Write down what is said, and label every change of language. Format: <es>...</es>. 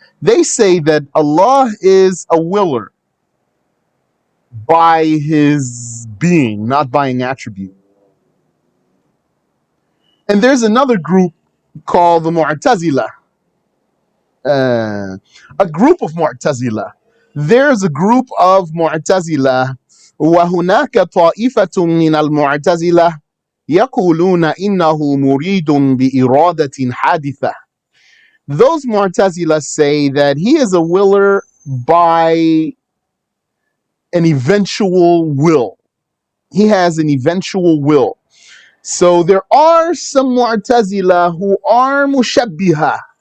<en>They say that Allah is a willer by his being, not by an attribute. And there's another group called the Mu'tazila. A group of Mu'tazila. There's a group of Mu'tazila.</en> <ar>وهناك طائفة من المعتزلة يقولون إنه مريد بإرادة حادثة.</ar> <en>Those Mu'tazila say that he is a willer by an eventual will. He has an eventual will. So there are some Mu'tazila who are mushabbiha.</en>